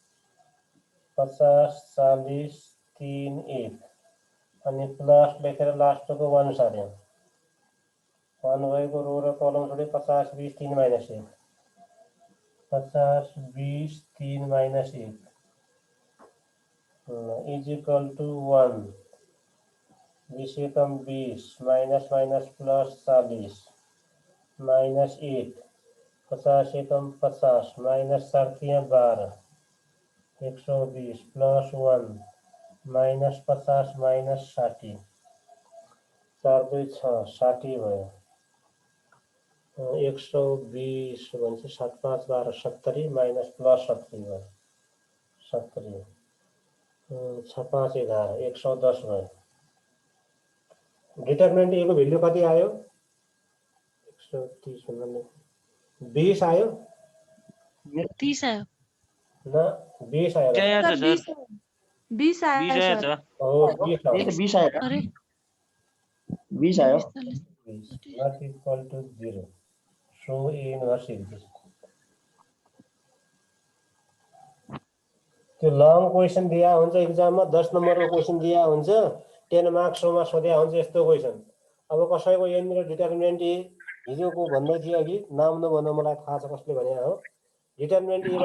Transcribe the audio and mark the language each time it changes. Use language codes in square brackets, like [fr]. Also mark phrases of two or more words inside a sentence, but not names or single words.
[ne] 50 40 3 1 अनि प्लस लेखेर लास्टको 1 सार्यौँ। 1 भएको रो र कलम छोड्यो, 50 20 3 -1, 50 20 3 -1 [en] is equal to [ne] 1। 20 एकम 20 [en] minus minus plus [ne] 40 -1, 50 एकम 50 माइनस 7 12, 120 प्लस 1 माइनस 50 माइनस 60, 4 2 6 60 भयो। 120 भनेपछि 7 5 12 70 [en] minus plus [ne] 70 भयो 70, 6 5 11 110 भयो। डिटर्मिनेन्ट ए को भ्यालु कति आयो? 130 भन्दा 20 आयो। 30 आयो। न 20 आयो क्या आएछ सर सर 20 20 आयो आएछ सर हो 20 आयो त्यही त 20 आयो त अरे 20 आयो [en] 20 not equal to 0 show A inverse exists [ne] त्यो [en] long question [ne] दिया हुन्छ एक्जाममा 10 नम्बरको क्वेसन दिया हुन्छ 10 मार्क्समा सोध्या हुन्छ यस्तो क्वेसन अब कसैको यहाँनिर डिटर्मिनेन्ट ए हिजोको भन्दै थियो अघि नाम नभन मलाई थाहा छ कसले भने हो डिटर्मिनेन्ट ए